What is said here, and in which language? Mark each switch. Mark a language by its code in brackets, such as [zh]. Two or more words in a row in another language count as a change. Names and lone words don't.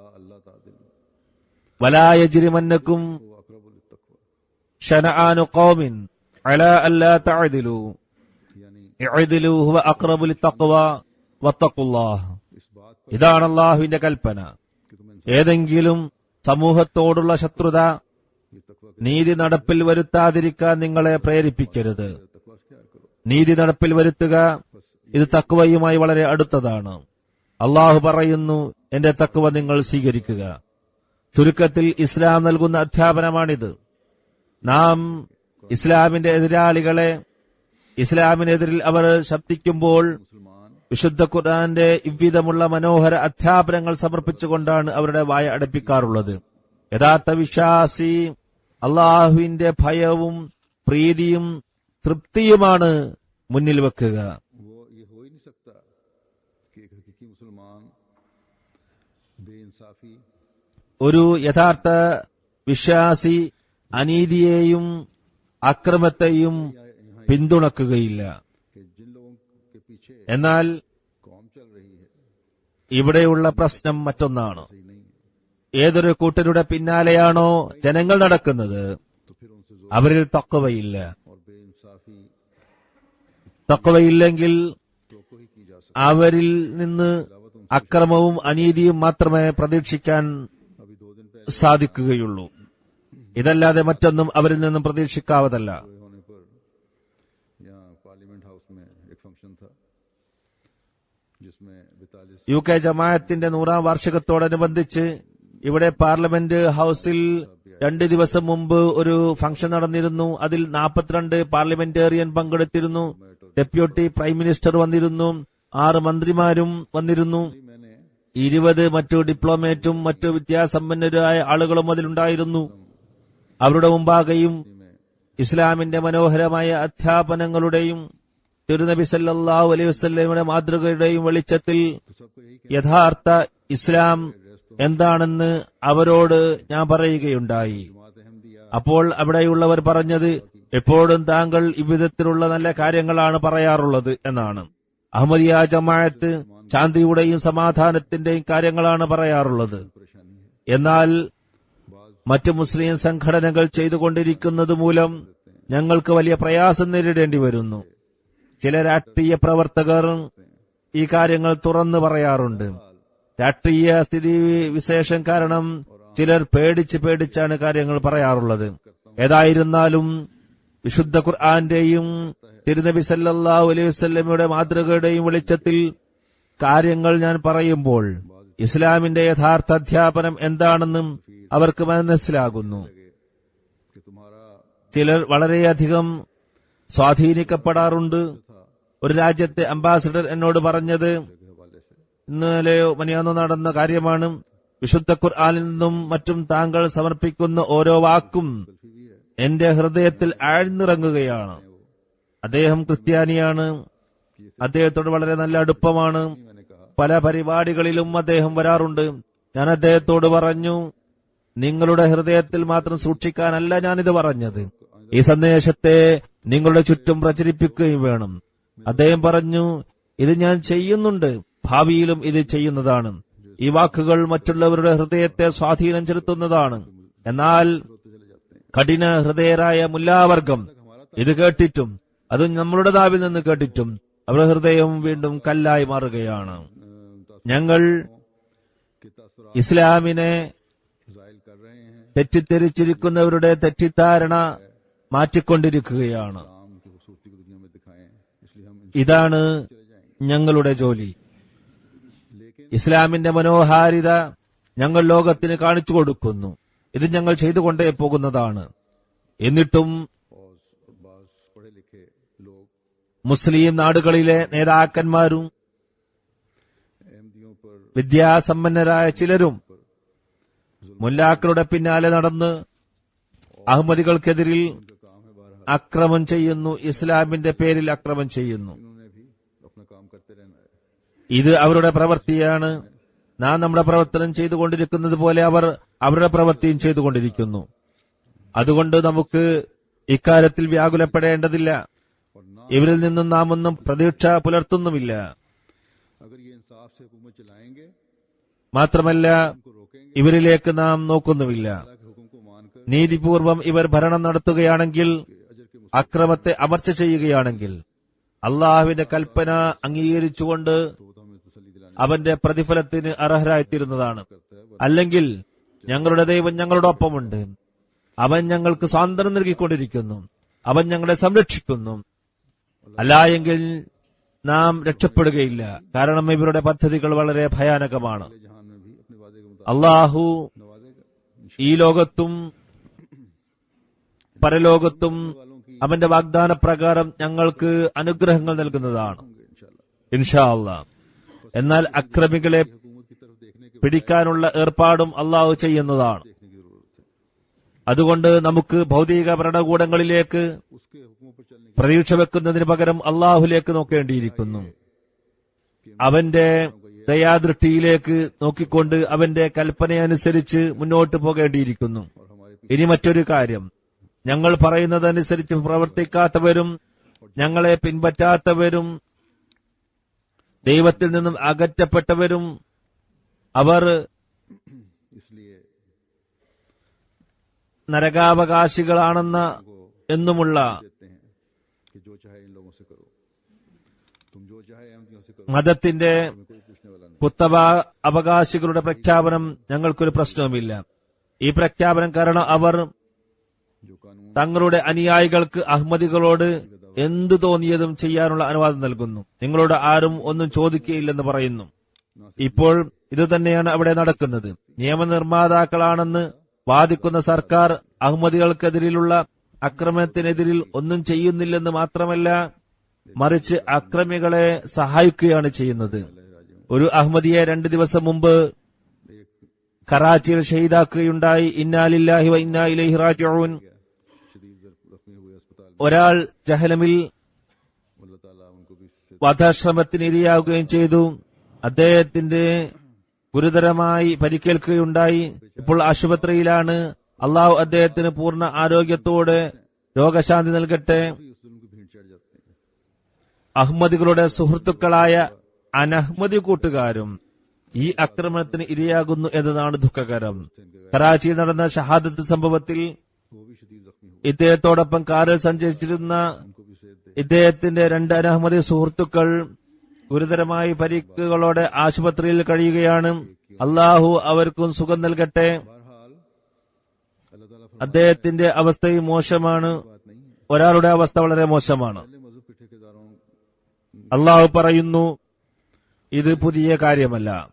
[ar] ولا يجرمنكم شنآن قوم على ألا تعدلوا اعدلوا هو أقرب للتقوى واتقوا الله. [ml] ഇതാണ് അല്ലാഹുവിന്റെ കൽപ്പന. ഏതെങ്കിലും സമൂഹത്തോടുള്ള ശത്രുത [ur] یہ تقویٰ [ml] നീതി നടപ്പിൽ വരുത്താതിരിക്കാൻ നിങ്ങളെ പ്രേരിപ്പിക്കരുത്. [ur] تقویٰ اختیار کرو. [ml] നീതി നടപ്പിൽ വരുത്തുക ഇത് തഖ്വയുമായി വളരെ അടുത്തതാണ്. അള്ളാഹു പറയുന്നു, എന്റെ തഖ്വ നിങ്ങൾ സ്വീകരിക്കുക. ചുരുക്കത്തിൽ ഇസ്ലാം നൽകുന്ന അധ്യാപനമാണിത്. നാം ഇസ്ലാമിന്റെ എതിരാളികളെ, ഇസ്ലാമിനെതിരിൽ അവർ ശബ്ദിക്കുമ്പോൾ मुसलमान വിശുദ്ധ ഖുർആന്റെ ഇவ்விധമുള്ള മനോഹര അധ്യാപനങ്ങൾ സമർപ്പിച്ചുകൊണ്ടാണ് അവരുടെ വായ അടപ്പിക്കാറുള്ളത്. യഥാർത്ഥ വിശ്വാസി അള്ളാഹുവിന്റെ ഭയവും പ്രീതിയും തൃപ്തിയുമാണ് മുന്നിൽ വെക്കുക. [ur] وہ یہ ہو ہی نہیں سکتا کہ ایک حقیقی مسلمان بے انصافی [ml] ഒരു യഥാർത്ഥ വിശ്വാസി അനീതിയെയും അക്രമത്തെയും പിന്തുണക്കുകയില്ല. [ur] کہ جن لوگوں کے پیچھے [ml] എന്നാൽ [ur] قوم چل رہی ہے [ml] ഇവിടെയുള്ള പ്രശ്നം മറ്റൊന്നാണ്. [ur] صحیح نہیں ہے, [ml] ഏതൊരു കൂട്ടരുടെ പിന്നാലെയാണോ ജനങ്ങൾ നടക്കുന്നത്, [ur] تو پھر ان سے زور [ml] അവരിൽ തഖ്വയില്ല. [ur] اور بے انصافی [ml] തഖ്വയില്ലെങ്കിൽ [ur] تو ہی کی جا سکتی [ml] അവരിൽ നിന്ന് അക്രമവും അനീതിയും മാത്രമേ പ്രതീക്ഷിക്കാൻ [ur] ہے۔ ابھی 2 دن پہلے [ml] സാധിക്കുകയുള്ളൂ. ഇതല്ലാതെ മറ്റൊന്നും അവരിൽ നിന്നും പ്രതീക്ഷിക്കാവതല്ല. [ur] پورے ہونے پر یہاں پارلیمنٹ ہاؤس میں ایک فنکشن تھا جس میں 42 [ml] യു കെ ജമാഅത്തിന്റെ 100ാം വാർഷികത്തോടനുബന്ധിച്ച് ഇവിടെ പാർലമെന്റ് ഹൌസിൽ 2 ദിവസം മുമ്പ് ഒരു ഫംഗ്ഷൻ നടന്നിരുന്നു. അതിൽ 42 പാർലമെന്റേറിയൻ പങ്കെടുത്തിരുന്നു. [en] deputy prime minister [ml] വന്നിരുന്നു. 6 മന്ത്രിമാരും വന്നിരുന്നു. मैंने 20 മറ്റു ഡിപ്ലോമേറ്റും മറ്റു വിദ്യാസമ്പന്നരായ ആളുകളും അതിലുണ്ടായിരുന്നു. അവരുടെ മുമ്പാകെയും ഇസ്ലാമിന്റെ മനോഹരമായ അധ്യാപനങ്ങളുടെയും തിരുനബി [ar] صلى الله عليه [ml] വസല്ലമയുടെ മാതൃകയുടെയും വെളിച്ചത്തിൽ [ur] تو سب کو یہی [ml] യഥാർത്ഥ ഇസ്ലാം എന്താണെന്ന് അവരോട് ഞാൻ പറയുകയുണ്ടായി. [ur] جماعت احمدیہ [ml] അപ്പോൾ അവിടെയുള്ളവർ പറഞ്ഞത്, എപ്പോഴും താങ്കൾ ഇவ்விധത്തിലുള്ള നല്ല കാര്യങ്ങളാണ് പറയാറുള്ളത് എന്നാണ്. അഹമ്മദിയ ജമാഅത്ത് ശാന്തിയുടെയും സമാധാനത്തിന്റെയും കാര്യങ്ങളാണ് പറയാറുള്ളത്. [ur] پریشانی ہے, [ml] എന്നാൽ മറ്റ് മുസ്ലിം സംഘടനകൾ ചെയ്തുകൊണ്ടിരിക്കുന്നത് മൂലം ഞങ്ങൾക്ക് വലിയ പ്രയാസം നേരിടേണ്ടി വരുന്നു. ചില രാഷ്ട്രീയ പ്രവർത്തകർ ഈ കാര്യങ്ങൾ തുറന്നു പറയാറുണ്ട്. രാഷ്ട്രീയ സ്ഥിതി വിശേഷം കാരണം ചിലർ പേടിച്ചാണ് കാര്യങ്ങൾ പറയാറുള്ളത്. ഏതായിരുന്നാലും വിശുദ്ധ ഖുർആന്റെയും തിരുനബി [ar] صلى الله عليه [ml] വസല്ലമയുടെ മാതൃകയുടെയും വെളിച്ചത്തിൽ കാര്യങ്ങൾ ഞാൻ പറയുമ്പോൾ ഇസ്ലാമിന്റെ യഥാർത്ഥ അധ്യാപനം എന്താണെന്നും അവർക്ക് മനസ്സിലാകുന്നു. [ur] کہ تمہارا [ml] ചിലർ വളരെയധികം സ്വാധീനിക്കപ്പെടാറുണ്ട്. ഒരു രാജ്യത്തെ അംബാസിഡർ എന്നോട് പറഞ്ഞത് [ur] کے حوالے سے [ml] ഇന്നലെയോ മനിയാന്നോ നടന്ന കാര്യമാണ്. വിശുദ്ധ ഖുർആനിൽ നിന്നും മറ്റും താങ്കൾ സമർപ്പിക്കുന്ന ഓരോ വാക്കും [ur] بھی ہے, [ml] എന്റെ ഹൃദയത്തിൽ ആഴ്ന്നിറങ്ങുകയാണ്. അദ്ദേഹം ക്രിസ്ത്യാനിയാണ്. അദ്ദേഹത്തോട് വളരെ നല്ല അടുപ്പമാണ്. [ur] میں نے کہا [ml] പല പരിപാടികളിലും അദ്ദേഹം വരാറുണ്ട്. ഞാൻ അദ്ദേഹത്തോട് പറഞ്ഞു, നിങ്ങളുടെ ഹൃദയത്തിൽ മാത്രം സൂക്ഷിക്കാനല്ല ഞാനിത് പറഞ്ഞത്, ഈ സന്ദേശത്തെ നിങ്ങളുടെ ചുറ്റും പ്രചരിപ്പിക്കുകയും വേണം. അദ്ദേഹം പറഞ്ഞു, ഇത് ഞാൻ ചെയ്യുന്നുണ്ട്, ഭാവിയിലും ഇത് ചെയ്യുന്നതാണ്. ഈ വാക്കുകൾ മറ്റുള്ളവരുടെ ഹൃദയത്തെ സ്വാധീനം ചെലുത്തുന്നതാണ്. എന്നാൽ കഠിന ഹൃദയരായ മുല്ലാവർഗം ഇത് കേട്ടിട്ടും, അതും നമ്മളുടെ നാവിൽ നിന്ന് കേട്ടിട്ടും അവരുടെ ഹൃദയം വീണ്ടും കല്ലായി മാറുകയാണ്. ഞങ്ങൾ [ur] کہ تاثرات [ml] ഇസ്ലാമിനെ [ur] جاہل کر رہے ہیں, [ml] തെറ്റിദ്ധരിച്ചിരിക്കുന്നവരുടെ തെറ്റിദ്ധാരണ മാറ്റിക്കൊണ്ടിരിക്കുകയാണ്. [ur] اسلام کی خوبصورتی کو دنیا میں دکھائیں، اس لیے ہم [ml] ഇതാണ് ഞങ്ങളുടെ ജോലി. ഇസ്ലാമിന്റെ മനോഹാരിത ഞങ്ങൾ ലോകത്തിന് കാണിച്ചു കൊടുക്കുന്നു. ഇത് ഞങ്ങൾ ചെയ്തുകൊണ്ടേ പോകുന്നതാണ്. എന്നിട്ടും [ur] اور بعض پڑھے لکھے لوگ [ml] മുസ്ലിം നാടുകളിലെ നേതാക്കന്മാരും [ur] احمدیوں پر [ml] വിദ്യാസമ്പന്നരായ ചിലരും മുല്ലാക്കളുടെ പിന്നാലെ നടന്ന് അഹമ്മദികൾക്കെതിരിൽ [ur] کا کام ہے، بہرحال [ml] അക്രമം ചെയ്യുന്നു, ഇസ്ലാമിന്റെ പേരിൽ അക്രമം ചെയ്യുന്നു. [ur] انہوں نے بھی اپنا کام کرتے رہنا ہے. [ml] ഇത് അവരുടെ പ്രവൃത്തിയാണ്. നാം നമ്മുടെ പ്രവർത്തനം ചെയ്തുകൊണ്ടിരിക്കുന്നത് പോലെ അവർ അവരുടെ പ്രവൃത്തിയും ചെയ്തുകൊണ്ടിരിക്കുന്നു. അതുകൊണ്ട് നമുക്ക് ഇക്കാര്യത്തിൽ വ്യാകുലപ്പെടേണ്ടതില്ല. [ur] اور نہ [ml] ഇവരിൽ നിന്നും നാം ഒന്നും പ്രതീക്ഷ പുലർത്തുന്നുമില്ല. [ur] اگر یہ انصاف سے حکومت چلائیں گے, [ml] മാത്രമല്ല [ur] ان کو روکیں گے, [ml] ഇവരിലേക്ക് നാം നോക്കുന്നുമില്ല. [ur] اللہ کے حکم کو مان کر [ml] നീതിപൂർവം ഇവർ ഭരണം നടത്തുകയാണെങ്കിൽ, [ur] اجر کے [ml] അക്രമത്തെ അമർച്ച ചെയ്യുകയാണെങ്കിൽ, അള്ളാഹുവിന്റെ കൽപ്പന അംഗീകരിച്ചുകൊണ്ട് [ur] تو ہمیں تسلی دلانے [ml] അവന്റെ പ്രതിഫലത്തിന് അർഹരായിത്തീരുന്നതാണ്. [ur] کرتا ہے. [ml] അല്ലെങ്കിൽ ഞങ്ങളുടെ ദൈവം ഞങ്ങളുടെ ഒപ്പമുണ്ട്, അവൻ ഞങ്ങൾക്ക് സ്വാതന്ത്ര്യം നൽകിക്കൊണ്ടിരിക്കുന്നു. അവൻ ഞങ്ങളെ സംരക്ഷിക്കുന്നു. അല്ലായെങ്കിൽ നാം രക്ഷപ്പെടുകയില്ല. കാരണം ഇവരുടെ പദ്ധതികൾ വളരെ ഭയാനകമാണ്. [ur] جہان میں بھی اپنے وعدے کے مطابق [ml] അള്ളാഹു नवाजेगा ഈ ലോകത്തും പരലോകത്തും അവന്റെ വാഗ്ദാനപ്രകാരം ഞങ്ങൾക്ക് അനുഗ്രഹങ്ങൾ നൽകുന്നതാണ് इंशाल्लाह। [ar] إن شاء الله. [ml] എന്നാൽ അക്രമികളെ [ur] حکومت کی طرف دیکھنے کے [ml] പിടിക്കാനുള്ള ഏർപ്പാടും അള്ളാഹു ചെയ്യുന്നതാണ്. [ur] دیکھنے کی ضرورت ہے. [ml] അതുകൊണ്ട് നമുക്ക് ഭൗതിക ഭരണകൂടങ്ങളിലേക്ക് [ur] اس کے حکموں پر چلنے [ml] പ്രതീക്ഷ വെക്കുന്നതിന് പകരം അള്ളാഹുലേക്ക് നോക്കേണ്ടിയിരിക്കുന്നു. അവന്റെ ദയാദൃഷ്ടിയിലേക്ക് നോക്കിക്കൊണ്ട് അവന്റെ കൽപ്പനയനുസരിച്ച് മുന്നോട്ട് പോകേണ്ടിയിരിക്കുന്നു. [ur] اور ہمارے [ml] ഇനി മറ്റൊരു കാര്യം, ഞങ്ങൾ പറയുന്നതനുസരിച്ച് പ്രവർത്തിക്കാത്തവരും ഞങ്ങളെ പിൻപറ്റാത്തവരും ദൈവത്തിൽ നിന്നും അകറ്റപ്പെട്ടവരും അവർ इसलिए നരകാവകാശികളാണെന്ന എന്നുമുള്ള [ur] دیتے ہیں کہ جو چاہے ان لوگوں سے کرو، تم جو چاہے احمدیوں سے کرو, [ml] മതത്തിന്റെ [ur] تمہیں کوئی پوچھنے والا نہیں. [ml] കുത്തബ അവകാശികളുടെ പ്രഖ്യാപനം ഞങ്ങൾക്കൊരു പ്രശ്നവുമില്ല. ഈ പ്രഖ്യാപനം കാരണം അവർ [ur] جو قانون [ml] തങ്ങളുടെ അനുയായികൾക്ക് അഹമ്മദികളോട് എന്തു തോന്നിയതും ചെയ്യാനുള്ള അനുവാദം നൽകുന്നു. നിങ്ങളോട് ആരും ഒന്നും ചോദിക്കുകയില്ലെന്ന് പറയുന്നു. ഇപ്പോൾ ഇതുതന്നെയാണ് അവിടെ നടക്കുന്നത്. നിയമനിർമ്മാതാക്കളാണെന്ന് വാദിക്കുന്ന സർക്കാർ അഹമ്മദികൾക്കെതിരിലുള്ള ആക്രമണത്തിനെതിരിൽ ഒന്നും ചെയ്യുന്നില്ലെന്ന് മാത്രമല്ല, മറിച്ച് അക്രമികളെ സഹായിക്കുകയാണ് ചെയ്യുന്നത്. ഒരു അഹമ്മദിയെ 2 ദിവസം മുമ്പ് കറാച്ചിയിൽ ഷഹീദാക്കുകയുണ്ടായി. [ar] إنا لله وإنا إليه راجعون. [ur] شدید زخمی ہوئے ہسپتال میں, [ml] ഒരാൾ ജഹലമിൽ [ur] اللہ تعالیٰ ان کو بھی اس سے [ml] വധശ്രമത്തിന് ഇരയാവുകയും ചെയ്തു. അദ്ദേഹത്തിന്റെ ഗുരുതരമായി പരിക്കേൽക്കുകയുണ്ടായി. ഇപ്പോൾ ആശുപത്രിയിലാണ്. അള്ളാഹു അദ്ദേഹത്തിന് പൂർണ്ണ ആരോഗ്യത്തോടെ രോഗശാന്തി നൽകട്ടെ. [ur] بھی اس ظلم کی بھیڑ چڑھ جاتے ہیں. [ml] അഹമ്മദികളുടെ സുഹൃത്തുക്കളായ അനഹ്മദി കൂട്ടുകാരും ഈ ആക്രമണത്തിന് ഇരയാകുന്നു എന്നതാണ് ദുഃഖകരം. കറാച്ചിയിൽ നടന്ന ഷഹാദത്ത് സംഭവത്തിൽ [ur] وہ بھی شدید زخمی ہوئے, [ml] ഇദ്ദേഹത്തോടൊപ്പം കാറിൽ സഞ്ചരിച്ചിരുന്ന [ur] ان کو بھی صحت دے. [ml] ഇദ്ദേഹത്തിന്റെ 2 അനഹ്മദി സുഹൃത്തുക്കൾ ഗുരുതരമായി പരിക്കുകളോടെ ആശുപത്രിയിൽ കഴിയുകയാണ്. അള്ളാഹു അവർക്കും സുഖം നൽകട്ടെ. [ur] بہرحال اللہ تعالیٰ [ml] അദ്ദേഹത്തിന്റെ അവസ്ഥയും മോശമാണ്. [ur] بات نہیں ہے. [ml] ഒരാളുടെ അവസ്ഥ വളരെ മോശമാണ്. [ur] پہلے مذہب کے ٹھیکیداروں [ml] അള്ളാഹു പറയുന്നു, ഇത് പുതിയ കാര്യമല്ല.